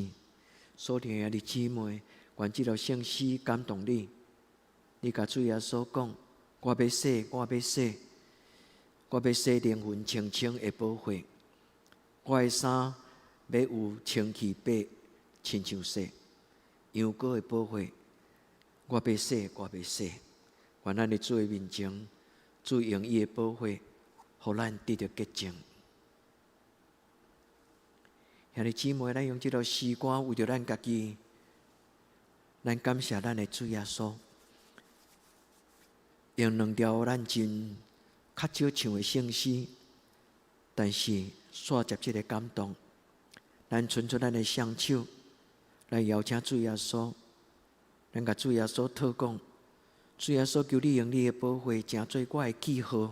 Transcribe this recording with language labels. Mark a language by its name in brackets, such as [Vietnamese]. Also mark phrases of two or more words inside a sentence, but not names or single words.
[Min Nan Chinese] 所听的姊妹，愿这条圣诗感动你，你甲主耶稣讲。我要洗，我要洗，我要洗灵魂清清的保护。我的衫要有清气白，亲像洗羊羔的保护。我要洗，我要洗。愿咱的主的面前，主用伊的保护，互咱得到洁净。兄弟姊妹，咱用这条诗歌为着咱家己，咱感谢咱的主耶稣。用两条咱真较少唱的圣诗，但是煞接这个感动，咱伸出咱的双手来邀请主耶稣，咱甲主耶稣讨讲，主耶稣求你用你的保护，成做我的记号。